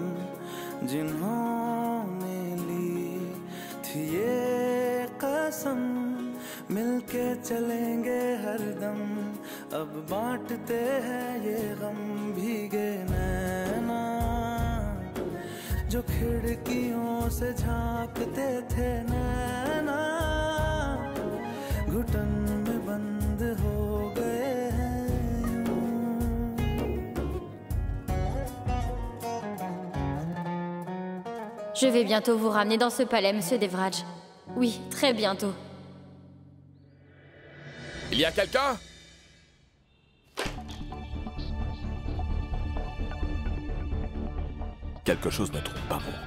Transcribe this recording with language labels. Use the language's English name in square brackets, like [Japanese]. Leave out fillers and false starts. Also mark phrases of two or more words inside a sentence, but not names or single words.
[Hindi] जिन्होंने ली थी ये कसम मिलके चलेंगे हरदम अब बांटते हैं ये गम भीगे नैना जो खिड़कियों से झांकते थे नैना घुटन में बंद हो गए हैं [French] Je vais bientôt vous ramener dans ce palais, monsieur Devraj. Oui, très bientôt. Il y a quelqu'un? Quelque chose ne trompe pas bon.